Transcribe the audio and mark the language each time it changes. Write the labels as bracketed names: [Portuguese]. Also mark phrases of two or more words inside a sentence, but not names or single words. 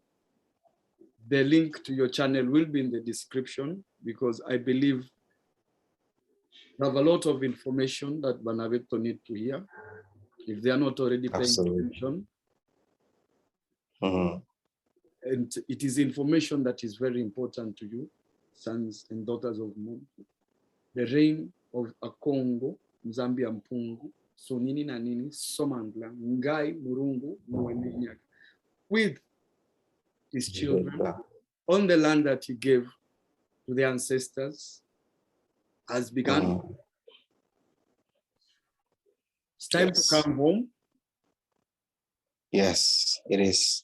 [English] The link to your channel will be in the description because I believe you have a lot of information that Banabeto need to hear if they are not already paying attention. And it is information that is very important to you, sons and daughters of Mungu. The reign of a Congo, NZAMBI YA MPUNGU, Sonini na nini, Somangla, Ngai Murungu, Mwenenyaga, with his children on the land that he gave to the ancestors has begun. It's time to come home. Yes, it is.